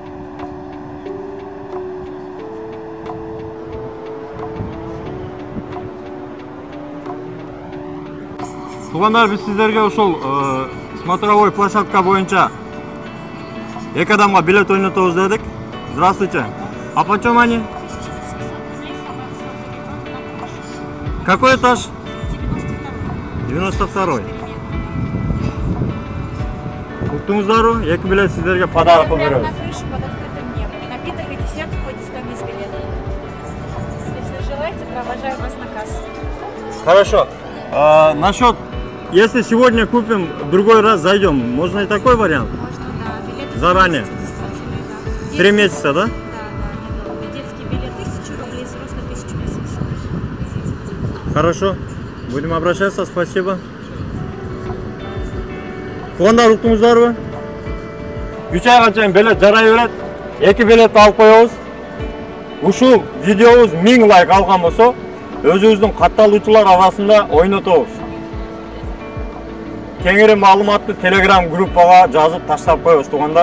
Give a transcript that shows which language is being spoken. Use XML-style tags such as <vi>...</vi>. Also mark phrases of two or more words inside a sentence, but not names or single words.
<ky>Туугандар, биз сиздерге ушул</ky> <ru>смотровой площадка</ru> <ky>боюнча эки адамга билет ойнотобуз дедик.</ky> <ru>Здравствуйте. А почем они? Какой этаж? 92-й.</ru> <ky>Уктуңуздарбы? Эки билет сиздерге подарок кылып беребиз.</ky> <ru>На крыше под открытым небом. И напиток и десерт в ходе 100 мисс билетов. Если желаете, провожаем вас на кассу. Хорошо. Насчет, если сегодня купим, в другой раз зайдем, можно и такой вариант? Можно, да. Билеты Заранее? действительно, да. 3 месяца, да? Да, недолго. Детский билет 1000 рублей, взрослый 1800. Хорошо. Будем обращаться, спасибо.</ru> <ky>Туугандар, уктуңуздарбы? 3 айга чейин билет жарай берет. 2 билет алып коебуз. Ушул видеобуз 1000 лайк алган болсо, өзүбүздүн катталуучулар арасында ойнотобуз. Кеңири маалыматты Telegram группага жазып таштап коебуз, туугандар.</ky>